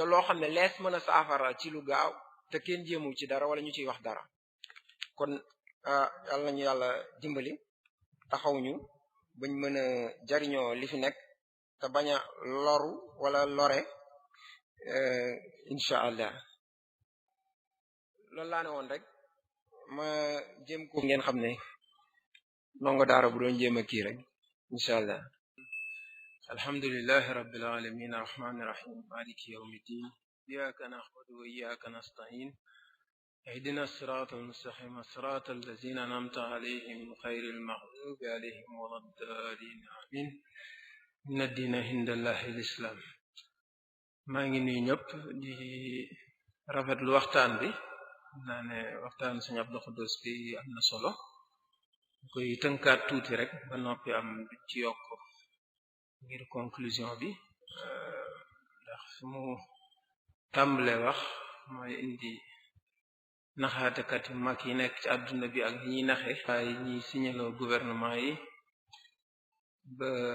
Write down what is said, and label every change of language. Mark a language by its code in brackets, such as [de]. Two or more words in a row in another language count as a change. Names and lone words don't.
[wo] loo xam ne lees mën a saafara ci lu gaaw te kenn jéemul ci dara wala ñu ciy wax dara kon yàlla nañu yàlla dimbali taxaw ñu bañ mën a jariñoo li fi nekk te bañ a loru wala lore [ar] إن شاء الله [wo] loolu laa ne woon rek ma jéem ko ngeen xam ne ndongo daara bu doon jéem a kii rek [ar] إن شاء الله الحمد لله رب العالمين الرحمن الرحيم مالك يوم الدين إياك نعبد وإياك نستعين اهدنا الصراط المستقيم صراط الذين أنعمت عليهم غير المغضوب عليهم ولا الضالين آمين إن الدين عند الله الإسلام [wo] maa ngi nuyu ñëpp di rafetlu waxtaan bi naa ne waxtaan Sëriñ Abdou Khoudoss bi am na solo koy tënkaat tuuti rek ba noppi am du ci yokk ngir conclusion bi ndax su mu tàmbalee wax mooy indi naxaatekat yu mag yi nekk ci àdduna bi ak ñi naxe waaye ñi signaloo gouvernement yi ba